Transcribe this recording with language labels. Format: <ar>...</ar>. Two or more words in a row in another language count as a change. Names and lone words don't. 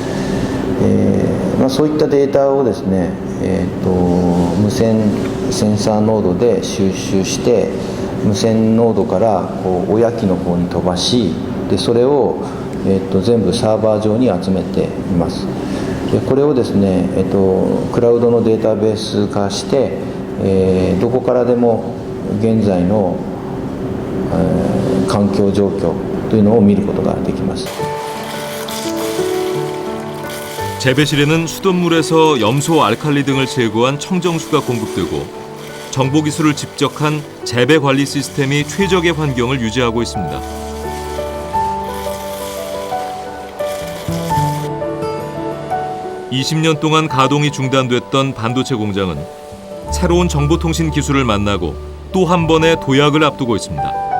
<ja>そういったデータをですね、無線センサーノードで収集して無線ノードから親機の方に飛ばしでそれを、全部サーバー上に集めています。でこれをですね、クラウドのデータベース化して、どこからでも現在の、環境状況というのを見ることができます。</ja> <ko>재배실에는 수돗물에서 염소, 알칼리 등을 제거한 청정수가 공급되고 정보기술을 집적한 재배 관리 시스템이 최적의 환경을 유지하고 있습니다. (20년) 동안 가동이 중단됐던 반도체 공장은 새로운 정보통신 기술을 만나고 또 한 번의 도약을 앞두고 있습니다.</ko>